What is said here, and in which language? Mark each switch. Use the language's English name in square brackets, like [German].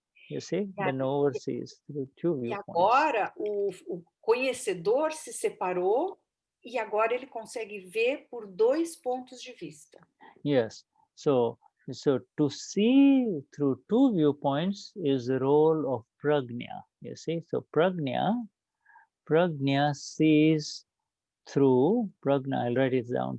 [English] You see, the knower sees through two viewpoints. [Portuguese] E agora o conhecedor se separou e agora ele consegue ver por dois pontos de vista. [English] Yes, so to see through two viewpoints is the role of prajna. You see, so prajna sees through prajna. I'll write it down.